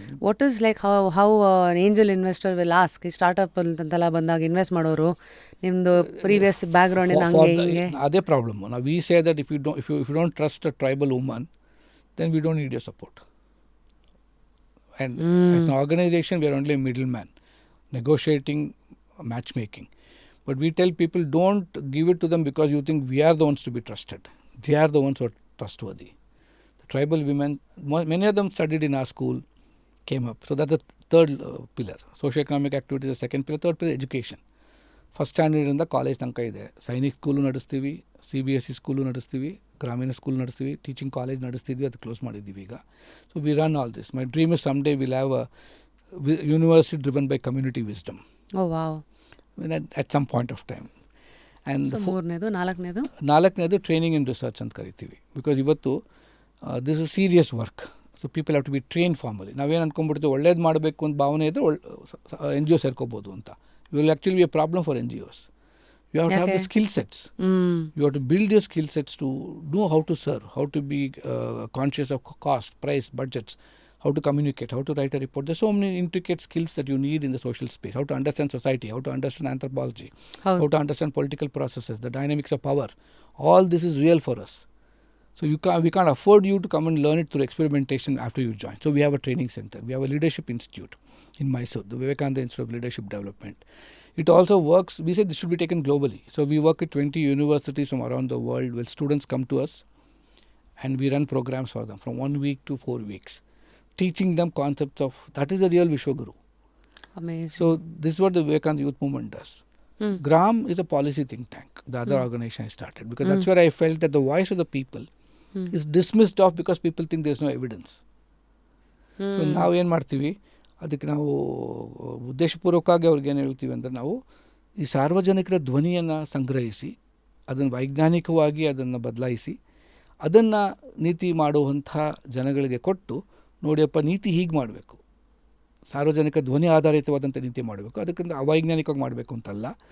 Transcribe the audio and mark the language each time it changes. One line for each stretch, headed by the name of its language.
English: what is like how angel investor will ask,
Kannada: ಈ startup ಅಂತೆಲ್ಲ ಬಂದಾಗ ಇನ್ವೆಸ್ಟ್ ಮಾಡೋರು ನಿಮ್ಮದು ಪ್ರೀವಿಯಸ್ ಬ್ಯಾಕ್ಗ್ರೌಂಡಿಂದ ಹಂಗೆ ಹಿಂಗೆ? ಅದೇ ಪ್ರಾಬ್ಲಮ್. ನಾವು
English: We say that if you don't trust a tribal woman, then we don't need your support. And as an organisation we are only middle man negotiating, matchmaking. But we tell people, don't give it to them because you think we are the ones to be trusted. They are the ones who are trustworthy. The tribal women, many of them studied in our school, came up. So that's the third pillar. Socio-economic activity is the second pillar. Third pillar, education.
Kannada: First ಸ್ಟ್ಯಾಂಡರ್ಡಿಂದ college ತನಕ ಇದೆ. Sainik school ನಡೆಸ್ತೀವಿ, CBSE school ನಡೆಸ್ತೀವಿ, ಗ್ರಾಮೀಣ school ನಡೆಸ್ತೀವಿ, teaching college ನಡೆಸ್ತಿದ್ವಿ. ಅದು close ಮಾಡಿದ್ದೀವಿ ಈಗ.
English: So we run all this. My dream is some day will have a university driven by community wisdom. Oh wow. At some point of time. And
Kannada: so ಮೂರನೇದು, ನಾಲ್ಕನೇದು training and research ಅಂತ ಕರಿತೀವಿ. Because ಇವತ್ತು
English: This is serious work. So people have to be train formally.
Kannada: ನಾವೇನು ಅಂದ್ಕೊಂಡ್ಬಿಡ್ತೀವಿ, ಒಳ್ಳೇದು ಮಾಡಬೇಕು ಅಂತ ಭಾವನೆ ಇದ್ದರೆ NGO ಸೇರ್ಕೋಬೋದು ಅಂತ.
English: You will actually be a problem for NGOs. You have to have the skill sets. You have to build your skill sets to know how to serve, how to be conscious of cost, price, budgets, how to communicate, how to write a report. There's so many intricate skills that you need in the social space. How to understand society, how to understand anthropology, how to understand political processes, the dynamics of power. All this is real for us. So we can't afford you to come and learn it through experimentation after you join. So we have a training center. We have a leadership institute in Mysore, the Vivekananda Institute of Leadership Development. It also works. We say this should be taken globally. So we work at 20 universities from around the world where students come to us and we run programs for them from 1 week to 4 weeks. Teaching them concepts of, that is the real Vishwaguru. Amazing. So this is what the Vivekananda Youth Movement does. GRAM is a policy think tank, the other organization I started, because that's where I felt that the voice of the people is dismissed off because people think there's no evidence.
Kannada: So ನಾವು ಏನು ಮಾಡ್ತೀವಿ, ಅದಕ್ಕೆ ನಾವು ಉದ್ದೇಶಪೂರ್ವಕವಾಗಿ ಅವ್ರಿಗೆ ಏನು ಹೇಳ್ತೀವಿ ಅಂದರೆ, ನಾವು ಈ ಸಾರ್ವಜನಿಕರ ಧ್ವನಿಯನ್ನು ಸಂಗ್ರಹಿಸಿ ಅದನ್ನು ವೈಜ್ಞಾನಿಕವಾಗಿ ಅದನ್ನು ಬದಲಾಯಿಸಿ ಅದನ್ನು ನೀತಿ ಮಾಡುವಂಥ ಜನಗಳಿಗೆ ಕೊಟ್ಟು ನೋಡಿಯಪ್ಪ ನೀತಿ ಹೀಗೆ ಮಾಡಬೇಕು, ಸಾರ್ವಜನಿಕ ಧ್ವನಿ ಆಧಾರಿತವಾದಂಥ ನೀತಿ ಮಾಡಬೇಕು, ಅದಕ್ಕಿಂತ ಅವೈಜ್ಞಾನಿಕವಾಗಿ ಮಾಡಬೇಕು ಅಂತಲ್ಲ.